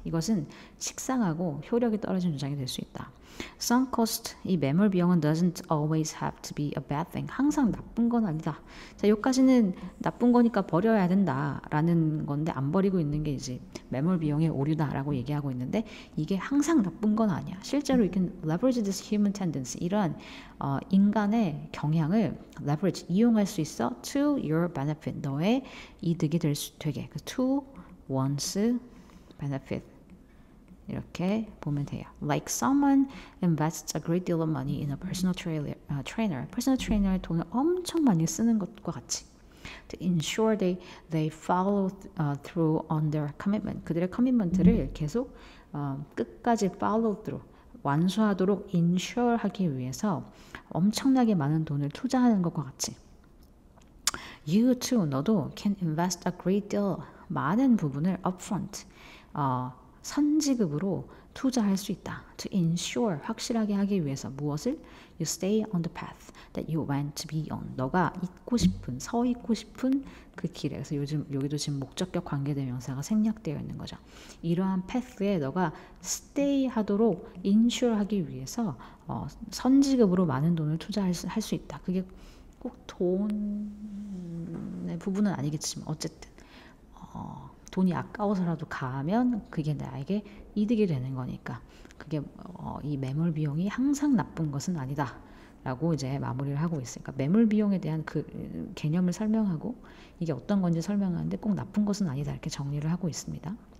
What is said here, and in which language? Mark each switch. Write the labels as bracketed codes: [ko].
[ko] 이것은 식상하고 효력이 떨어진 주장이 될 수 있다. [en] Sunk cost, [ko] 이 매몰 비용은 [en] doesn't always have to be a bad thing. [ko] 항상 나쁜 건 아니다. 자, 여기까지는 나쁜 거니까 버려야 된다라는 건데 안 버리고 있는 게 이제 매몰 비용의 오류다라고 얘기하고 있는데 이게 항상 나쁜 건 아니야. 실제로 [en] you can leverage this human tendency. [ko] 이러한 인간의 경향을 leverage, 이용할 수 있어 [en] to your benefit. [ko] 너의 이득이 되게. [en] to one's benefit. [ko] 이렇게 보면 돼요. [en] Like someone invests a great deal of money in a personal trainer. [ko] personal trainer에 돈을 엄청 많이 쓰는 것과 같이. [en] To ensure they follow through on their commitment. [ko] 그들의 커미먼트를 계속 끝까지 [en] follow through, [ko] 완수하도록 ensure 하기 위해서 엄청나게 많은 돈을 투자하는 것과 같이. [en] You too, [ko] 너도 [en] can invest a great deal, [ko] 많은 부분을 [en] upfront, [ko] 선지급으로 투자할 수 있다. [en] To ensure, [ko] 확실하게 하기 위해서 무엇을? [en] You stay on the path that you want to be on. [ko] 너가 서 있고 싶은 그 길에. 그래서 여기도 지금 목적격 관계대명사가 생략되어 있는 거죠. 이러한 path에 너가 stay 하도록 ensure 하기 위해서 선지급으로 많은 돈을 투자할 수 있다. 그게 꼭 돈의 부분은 아니겠지만 어쨌든 돈이 아까워서라도 가면 그게 나에게 이득이 되는 거니까 그게 이 매몰 비용이 항상 나쁜 것은 아니다 라고 이제 마무리를 하고 있으니까 매몰 비용에 대한 그 개념을 설명하고 이게 어떤 건지 설명하는데 꼭 나쁜 것은 아니다 이렇게 정리를 하고 있습니다.